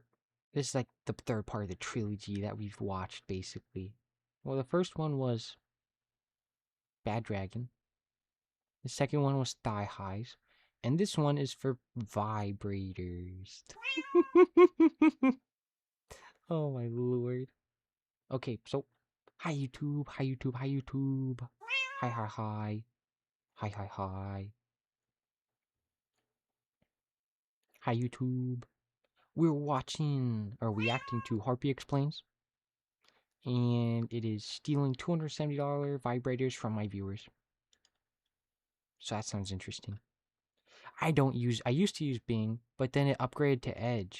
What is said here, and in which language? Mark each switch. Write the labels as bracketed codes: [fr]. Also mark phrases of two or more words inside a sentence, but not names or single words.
[en] This is like the third part of the trilogy that we've watched, basically. Well, the first one was Bad Dragon. The second one was Thigh Highs. And this one is for vibrators. Oh my lord. Okay, so hi YouTube, hi YouTube, hi YouTube. Hi, hi, hi. Hi, hi, hi. Hi YouTube. We're watching, or reacting to Harpy Explains. And it is stealing $270 vibrators from my viewers. So that sounds interesting. I used to use Bing, but then it upgraded to Edge.